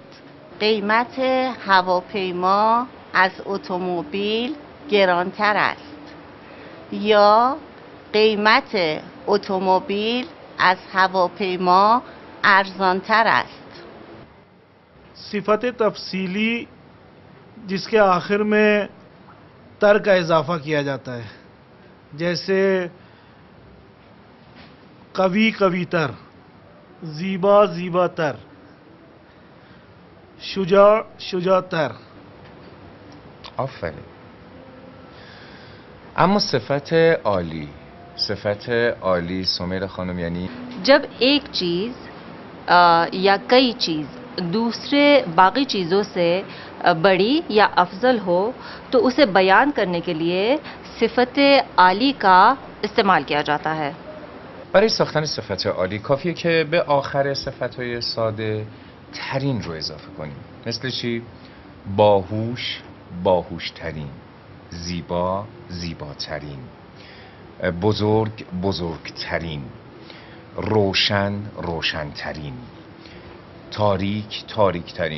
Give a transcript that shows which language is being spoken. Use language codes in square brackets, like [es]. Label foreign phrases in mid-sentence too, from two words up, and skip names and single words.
[fa] قیمت هواپیما از اتومبیل گرانتر است. یا قیمت اتومبیل از هواپیما ارزانتر است. صفت تفصیلی [ur] جس کے آخر میں تر کا اضافہ کیا جاتا ہے، جیسے [fa] قوی قویتر، زیبا زیباتر، شجاع شجاعتر. آفرین. اما صفت عالی، صفت عالی سمیرا خانم یعنی [ur] جب ایک چیز یا کئی چیز دوسرے باقی چیزوں سے بڑی یا افضل ہو تو اسے بیان کرنے کے لیے صفت عالی کا استعمال کیا جاتا ہے. [fa] برای ساختن صفت عالی کافیه که به آخر صفت‌های ساده ترین رو اضافه کنیم. مثل چی؟ باهوش باهوشترین، زیبا زیباترین، بزرگ بزرگترین، روشن روشنترین، تاریک تاریکترین،